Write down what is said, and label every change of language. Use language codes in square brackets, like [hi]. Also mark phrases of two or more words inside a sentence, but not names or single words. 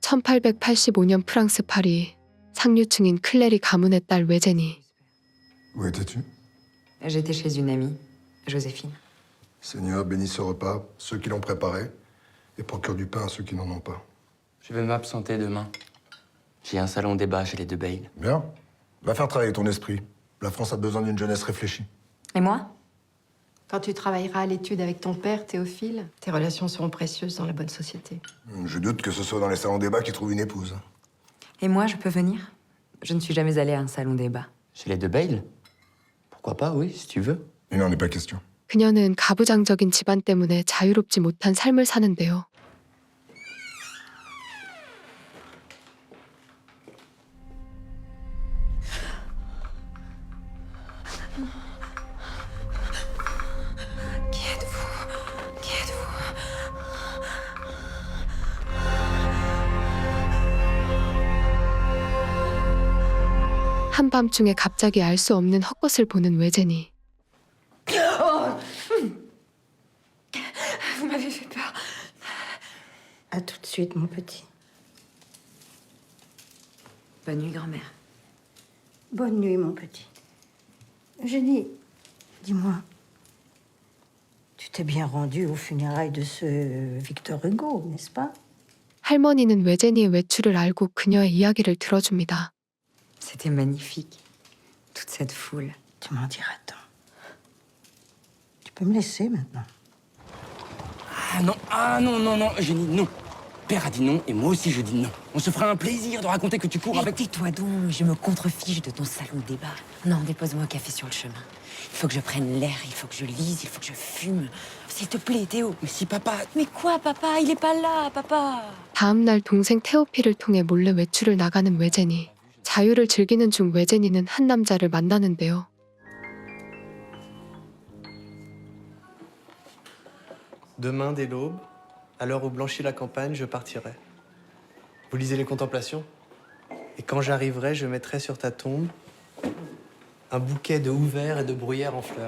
[ko] 1885년 프랑스 파리, 상류층인 클레리 가문의 딸 외제니. [fr] Où étais-tu? J'étais chez une amie, Joséphine. Seigneur, bénis ce repas, ceux qui l'ont préparé, et procure du pain à ceux qui n'en ont pas. Je vais m'absenter demain. J'ai un salon débat chez les deux Bayle. Bien. Va faire travailler ton esprit. La France a besoin d'une jeunesse réfléchie. Et moi? Quand tu travailleras à l'étude avec ton père, Théophile, tes relations seront précieuses dans la bonne société. Je doute que ce soit dans les salons débat qu'il trouve une épouse. Et moi, je peux venir? Je ne suis jamais allée à un salon débat. Chez les deux Bayle? Pourquoi pas, oui, si tu veux. Il n'en est pas question. [ko] 그녀는 가부장적인 집안 때문에 자유롭지 못한 삶을 사는데요. [fr] Qui êtes-vous? Qui êtes-vous? [ko] 한밤중에 갑자기 알 수 없는 헛것을 보는 외제니. [fr] Vous m'avez fait peur. À tout de suite, mon petit. Bonne nuit, grand-mère. Bonne nuit, mon petit. Eugénie, dis-moi, tu t'es bien rendue aux funérailles de ce Victor Hugo, n'est-ce pas? [ko] 할머니는 외제니의 외출을 알고 그녀의 이야기를 들어줍니다. [fr] C'était magnifique. Toute cette foule. Tu m'en diras tant. Tu peux me laisser maintenant. Ah non, non, Eugénie, non. Père a dit non, et moi aussi je dis non. On se fera un plaisir de raconter que tu cours avec... Tais-toi donc, je me contrefiche de ton salon de débat. Non, dépose-moi un café sur le chemin. Il faut que je prenne l'air, il faut que je lise, il faut que je fume. S'il te plaît, Théo. Mais si papa... Mais quoi, papa? Il est pas là, papa. [ko] 다음 날 동생 테오피를 통해 몰래 외출을 나가는 외제니. 자유를 즐기는 중 외제니는 한 남자를 만나는데요. [fr] Demain, dès l'aube, à l'heure où blanchit la campagne, je partirai. Vous lisez les Contemplations? Et quand j'arriverai, je mettrai sur ta tombe un bouquet de houverts et de bruyères en fleurs.